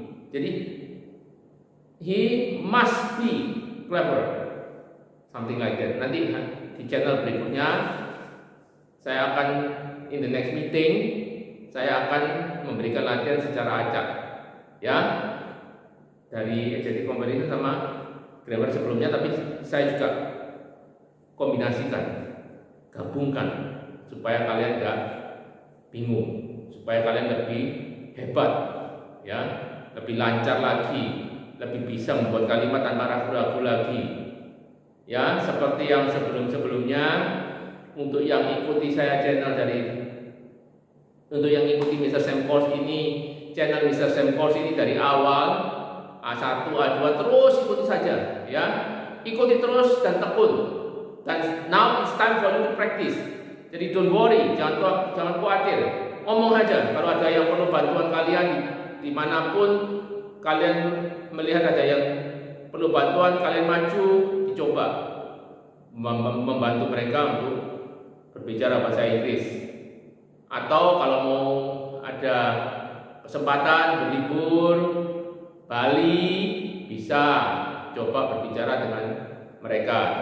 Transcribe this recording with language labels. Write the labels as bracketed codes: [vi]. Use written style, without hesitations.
[id] Jadi [en] he must be clever, something like that. [id] Nanti di channel berikutnya saya akan [en] in the next meeting [id] saya akan memberikan latihan secara acak, ya, dari adjective comparison sama grammar sebelumnya, tapi saya juga kombinasikan, gabungkan supaya kalian enggak bingung, supaya kalian lebih hebat, ya, lebih lancar lagi, lebih bisa membuat kalimat tanpa ragu-ragu lagi, ya, seperti yang sebelum-sebelumnya. Untuk yang ikuti saya channel untuk yang ikuti Mr. Sam Course ini, channel Mr. Sam Course ini dari awal A1, A2 terus ikuti saja, ya, ikuti terus dan tekun. Dan [en] now it's time for you to practice. [id] Jadi [en] don't worry, [id] jangan khawatir, ngomong aja. Kalau ada yang perlu bantuan kalian dimanapun kalian melihat ada yang perlu bantuan, kalian maju, dicoba membantu mereka untuk berbicara bahasa Inggris. Atau kalau mau ada kesempatan berlibur Bali, bisa coba berbicara dengan mereka.